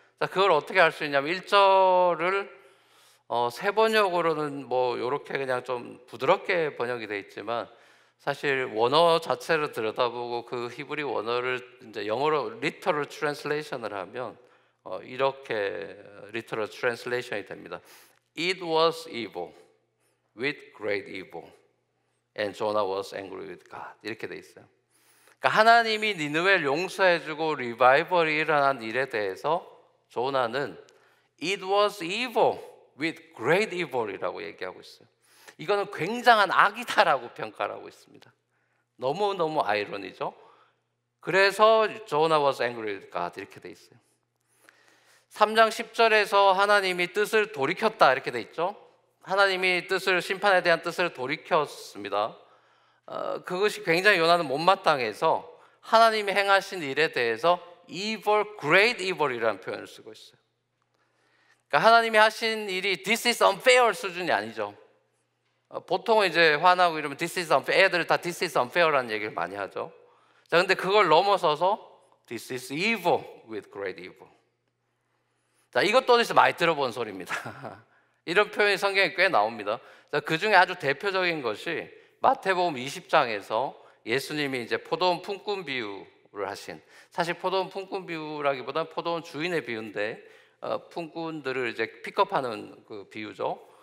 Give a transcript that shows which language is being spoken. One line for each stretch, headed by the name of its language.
Korean: 자, 그걸 어떻게 할 수 있냐면 1절을 새 번역으로는 뭐 이렇게 그냥 좀 부드럽게 번역이 돼 있지만 사실 원어 자체를 들여다보고 그 히브리 원어를 이제 영어로 리터럴 트랜슬레이션을 하면 이렇게 리터럴 트랜슬레이션이 됩니다.
English: It was evil with great evil and Jonah was angry with God.
Korean: 이렇게 돼 있어요. 그러니까 하나님이 니느웨를 용서해주고 리바이벌이 일어난 일에 대해서 조나는
English: It was evil with great evil
Korean: 이라고 얘기하고 있어요. 이거는 굉장한 악이다라고 평가를 하고 있습니다. 너무너무 아이러니죠. 그래서
English: Jonah was angry with God
Korean: 이렇게 돼 있어요. 3장 10절에서 하나님이 뜻을 돌이켰다 이렇게 돼 있죠. 하나님이 뜻을, 심판에 대한 뜻을 돌이켰습니다. 그것이 굉장히 요나는 못마땅해서 하나님이 행하신 일에 대해서
English: evil, great evil
Korean: 이라는 표현을 쓰고 있어요. 그러니까 하나님이 하신 일이
English: this is unfair
Korean: 수준이 아니죠. 보통 이제 화나고 이러면
English: this is unfair,
Korean: 애들 다 this is unfair라는 얘기를 많이 하죠. 자, 근데 그걸 넘어서서
English: this is evil with great evil.
Korean: 자, 이것도 어디서 많이 들어본 소리입니다. 이런 표현이 성경에 꽤 나옵니다. 자, 그 중에 아주 대표적인 것이 마태복음 20장에서 예수님이 이제 포도원 품꾼 비유를 하신, 사실 포도원 품꾼 비유라기보다는 포도원 주인의 비유인데 품꾼들을 이제 픽업하는 그 비유죠.